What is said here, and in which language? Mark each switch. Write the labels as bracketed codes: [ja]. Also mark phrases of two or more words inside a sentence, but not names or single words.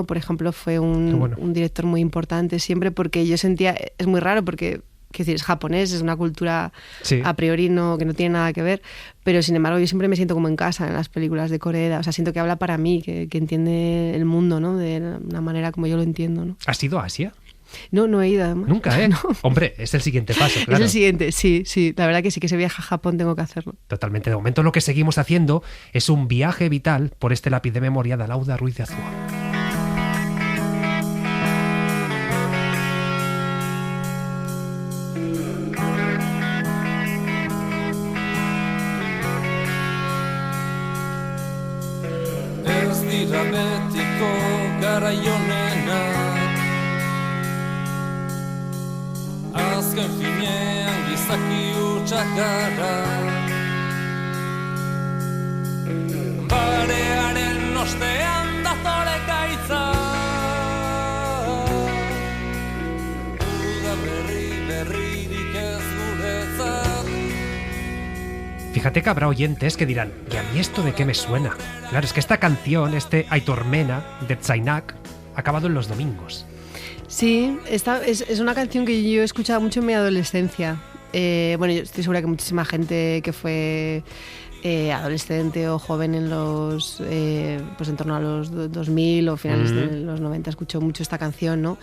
[es] Por ejemplo, fue un director muy importante siempre, porque yo sentía, es muy raro porque, quiero decir, es japonés, es una cultura a priori que no tiene nada que ver, pero sin embargo yo siempre me siento como en casa en las películas de Koreeda, o sea, siento que habla para mí, que entiende el mundo, ¿no? De una manera como yo lo entiendo, ¿no? ¿Has ido a Asia? No he ido además. Nunca, ¿eh? No. Hombre, es el siguiente paso, claro. Es el siguiente, sí. La verdad que sí, que si viaja a Japón tengo que hacerlo. Totalmente. De momento lo que seguimos haciendo es un viaje vital por este lápiz de memoria de Alauda Ruiz de Azúa. [eu] Ez dira betiko garai honenak, azken finean gizaki hutsak gara. Barearen ostean datore gaitza, uda berririk ez guretzat. [es] Fíjate que habrá oyentes que dirán, ¿y a mí esto de qué me suena? Claro, es que esta canción, Aitor Mena, de Tzainak, ha acabado en los domingos. Sí, es una canción que yo he escuchado mucho en mi adolescencia. Bueno, yo estoy segura que muchísima gente que fue adolescente o joven en los pues en torno a los 2000 o finales de los 90 escuchó mucho esta canción, ¿no?